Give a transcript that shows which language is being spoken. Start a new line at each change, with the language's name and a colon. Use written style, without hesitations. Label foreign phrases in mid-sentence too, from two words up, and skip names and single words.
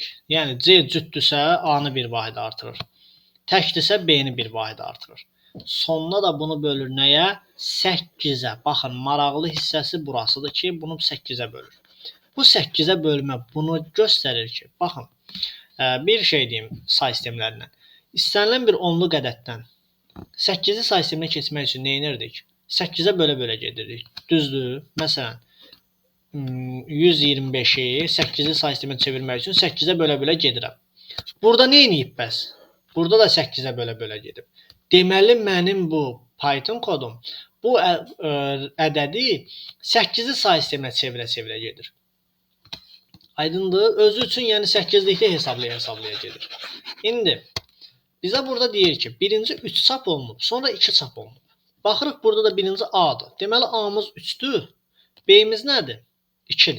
Azerbaijani: Yəni C cütdürsə A-nı bir vahid artırır. Təkdirsə B-ni bir vahid artırır. Sonda da bunu bölür nəyə? 8-ə. Baxın, maraqlı hissəsi burasıdır ki, bunu 8-ə bölür. Bu 8-ə bölmə bunu göstərir ki, baxın, bir şey deyim say sistemlərindən. İstənilən bir onluq ədəddən 8-i say sisteminə keçmək üçün nə edirdik? 8-ə bölə-bölə gedirdik. Düzdür? Məsələn, 125-i 8-i say sisteminə çevirmək üçün 8-ə bölə-bölə gedirəm. Burada nə edib bəs? Burada da 8-ə bölə-bölə gedib. Deməli, mənim bu Python kodum bu ədədi 8-i say sisteminə çevirə-çevirə gedir. Aydındır? Özü üçün yəni 8-likdə hesablaya gedir. İndi bizə burada deyir ki, birinci 3 çap olunub, sonra 2 çap olunub. Baxırıq, burada da birinci A-dır. Deməli, A-mız 3-dür. B-miz nədir? 2-dir.